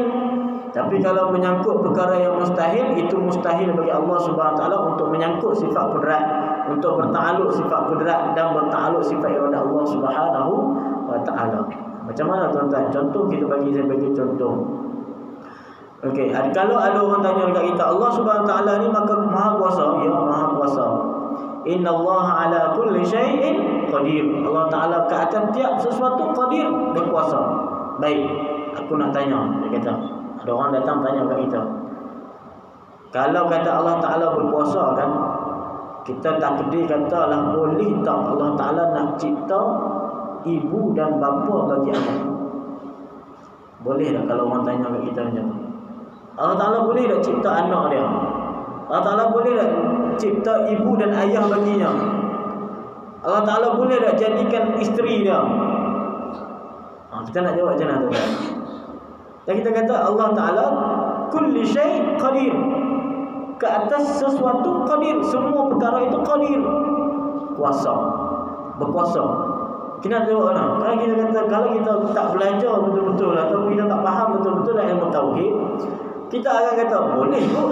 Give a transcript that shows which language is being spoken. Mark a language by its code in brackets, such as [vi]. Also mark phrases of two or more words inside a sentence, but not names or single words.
[ms] Tapi kalau menyangkut perkara yang mustahil, itu mustahil bagi Allah [ar] Subhanahu wa taala [ms] untuk menyangkut sifat kudrat, untuk bertakluk sifat kudrat dan bertakluk sifat iradat Allah [ar] Subhanahu wa taala. [ms] Macam mana tuan-tuan? Contoh saya bagi contoh. Okey, kalau ada orang tanya dekat kita, Allah [ar] Subhanahu wa taala [ms] ni maka Maha Kuasa? Ya, Maha Kuasa. [ar] إن الله على كل شيء قدير. [ms] Allah Taala ke atas tiap sesuatu qadir, berkuasa. Baik, aku nak tanya, dia kata. Ada orang datang tanya kat kita. Kalau kata Allah Taala berkuasa kan, kita takdir katalah boleh tak Allah Taala nak cipta ibu dan bapa bagi anak? Boleh tak kalau orang tanya kat kita macam tu? Allah Taala boleh tak cipta anak dia? Allah Taala boleh tak cipta ibu dan ayah baginya? Allah Taala boleh tak jadikan isteri dia? Kita nak jawab macam mana tu? Dan kita kata Allah Taala [ar] كل شيء قدير. [ms] Ke atas sesuatu qadir, semua perkara itu qadir. Kuasa, berkuasa. Kita nak jawab mana? Kalau kita tak belajar betul-betul ataupun kita tak faham betul-betul dalam ilmu tauhid, kita akan kata boleh kot.